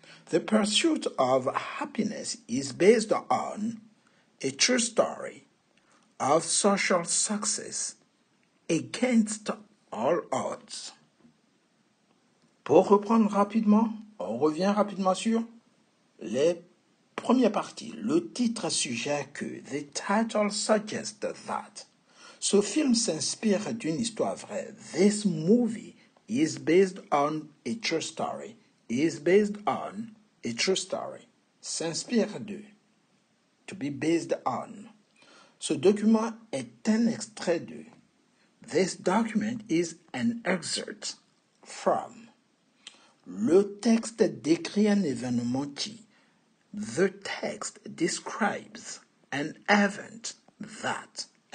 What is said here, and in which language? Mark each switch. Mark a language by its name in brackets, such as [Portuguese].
[English] The pursuit of happiness is based on a true story of social success against all odds. [French] Pour reprendre rapidement, on revient rapidement sur les premières parties. Le titre suggère que [English] the title suggests that. [French] Ce film s'inspire d'une histoire vraie. [English] This movie is based on a true story. Is based on a true story. [French] S'inspire de. [English] To be based on. [French] Ce document est un extrait de. [English] This document is an excerpt from. [French] Le texte décrit un événement qui. [English] The text describes an event that.